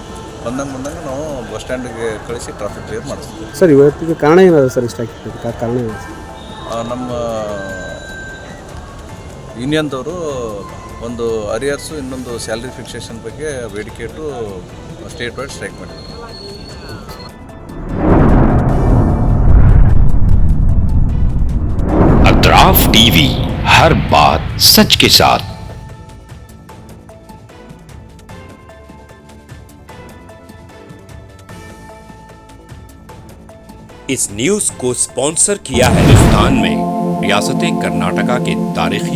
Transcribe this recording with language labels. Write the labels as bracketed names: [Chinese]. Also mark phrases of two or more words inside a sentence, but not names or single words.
[Kannada] ಬಂದಂಗೆ ನಾವು ಬಸ್ ಸ್ಟ್ಯಾಂಡಿಗೆ ಕಳಿಸಿ [English] traffic clear [Kannada] ಮಾಡಿಸ್ತೀವಿ. ಸರ್, ಇವತ್ತಿಗೆ ಕಾರಣ ಏನಾದ್ರು ಸರ್ ಇಷ್ಟ ಕಾರಣ ಏನು? ನಮ್ಮ ಯೂನಿಯನ್ದವರು ಒಂದು ಅರಿಯರ್ಸು, ಇನ್ನೊಂದು [English] salary fixation [Kannada] ಬಗ್ಗೆ ಬೇಡಿಕೆ ಇಟ್ಟು [English] state wide strike [Kannada] ಮಾಡಿದ್ದಾರೆ. [Hindi] अतराफ टीवी, हर बात सच के साथ। इस न्यूज़ को स्पॉन्सर किया है हिंदुस्तान में रियासत कर्नाटका के तारीखी